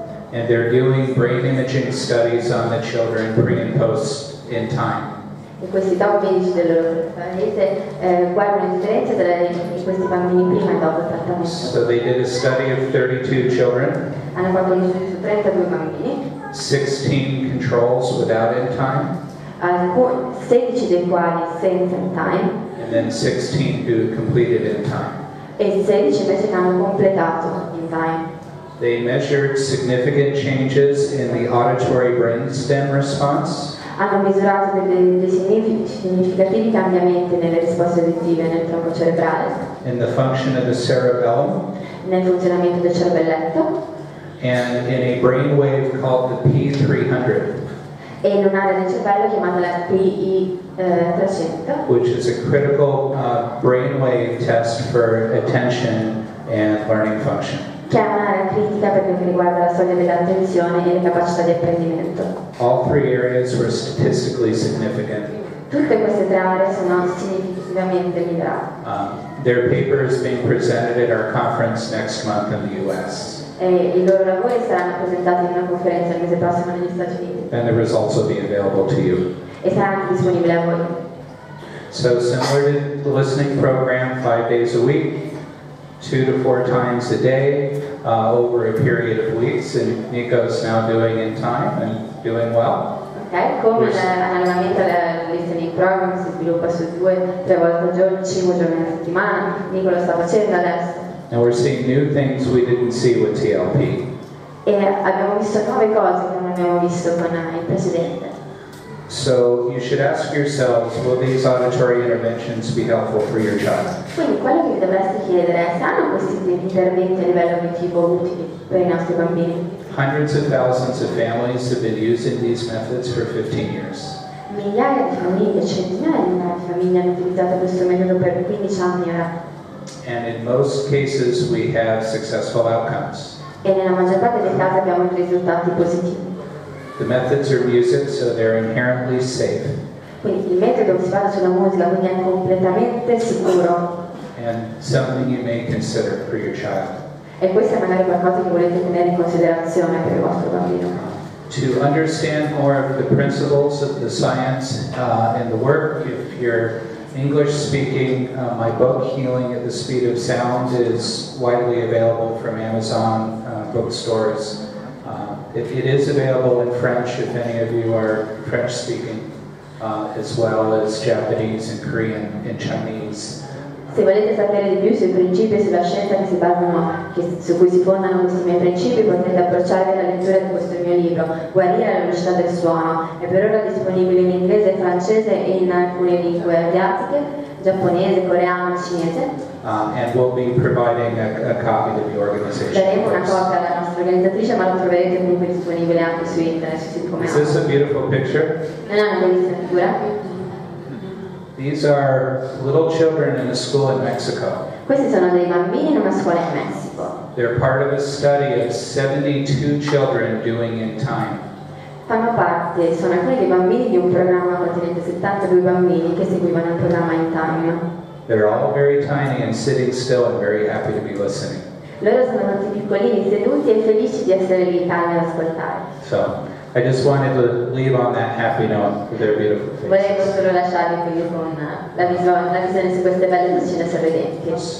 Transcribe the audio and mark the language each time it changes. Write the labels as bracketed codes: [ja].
[en] And they're doing brain imaging studies on the children pre and post inTime. [it] e questi top medici del loro paese guardano le differenze di questi bambini prima e dopo il trattamento. [en] So they did a study of 32 children, [it] Hanno fatto gli studi su 32 bambini, [en] 16 controls without inTime, [it] 16 dei quali senza inTime [en] and then 16 who completed inTime. [it] e 16 invece che hanno completato inTime. [en] They measured significant changes in the auditory brainstem response, [it] Hanno misurato dei significativi cambiamenti nelle risposte uditive nel tronco cerebrale, [en] in the function of the cerebellum, [it] nel funzionamento del cervelletto [en] and in a brainwave called the P300, [it] e in un'area del cervello chiamata la PI 300, [en] which is a critical brainwave test for attention and learning function. [it] che è un'area critica per quel che riguarda la soglia dell'attenzione e le capacità di apprendimento. [en] All 3 areas were statistically significant. [it] Tutte queste 3 aree sono significativamente migliorate. [en] Their paper is being presented at our conference next month in the US. [it] E i loro lavori saranno presentati in una conferenza il mese prossimo negli Stati Uniti [en] And the results will be available to you. [it] e sarà anche disponibile a voi. [en] So similar to the listening program, 5 days a week, 2 to 4 times a day, over a period of weeks, and Nico's now doing inTime and doing well. [it] Ok, come l'allenamento al listening program si sviluppa su 2-3 volte al giorno, 5 giorni alla settimana, Nico lo sta facendo adesso. [en] And we're seeing new things we didn't see with TLP. [it] E abbiamo visto nuove cose che non abbiamo visto con il precedente. [en] So you should ask yourselves, will these auditory interventions be helpful for your child? [it] Quindi quello che vi dovreste chiedere è: saranno questi interventi a livello uditivo utili per i nostri bambini? [en] Hundreds of thousands of families have been using these methods for 15 years. [it] Migliaia di famiglie, centinaia di famiglie hanno utilizzato questo metodo per 15 anni ora. [en] and in most cases we have successful outcomes. [it] E nella maggior parte dei casi abbiamo risultati positivi. [en] The methods are music, so they're inherently safe. [it] Quindi il metodo si basa sulla musica, quindi è completamente sicuro. [en] And something you may consider for your child. [it] E questo è magari qualcosa che volete tenere in considerazione per il vostro bambino. [en] To understand more of the principles of the science and the work, if you're English speaking, my book, Healing at the Speed of Sound, is widely available from Amazon bookstores. It is available in French if any of you are French speaking, as well as Japanese and Korean and Chinese. [it] Se volete sapere di più sui principi e sulla scienza che si basano, su cui si fondano questi miei principi, potete approcciarvi alla lettura di questo mio libro, Guarire alla velocità del suono. È per ora disponibile in inglese, francese e in alcune lingue asiatiche, giapponese, coreano, cinese. [en] And we'll be providing a copy to the organization. [it] Daremo una copia alla nostra organizzatrice, ma lo troverete comunque disponibile anche su internet, su siti come [en] Is this a beautiful picture? [it] Non è una bellissima figura? [en] These are little children in a school in Mexico. [it] Questi sono dei bambini in una scuola in Messico. [en] They're part of a study of 72 children doing inTime. [it] Fanno parte, sono alcuni dei bambini di un programma contenente 72 bambini che seguivano il programma inTime. [en] They're all very tiny and sitting still and very happy to be listening. [it] Loro sono tutti piccolini, seduti e felici di essere lì calmi ad ascoltare. [en] So, I just wanted to leave on that happy note with their beautiful [it] Volevo [en] faces. [it] solo lasciarvi qui con la visione su queste belle faccine sorridenti.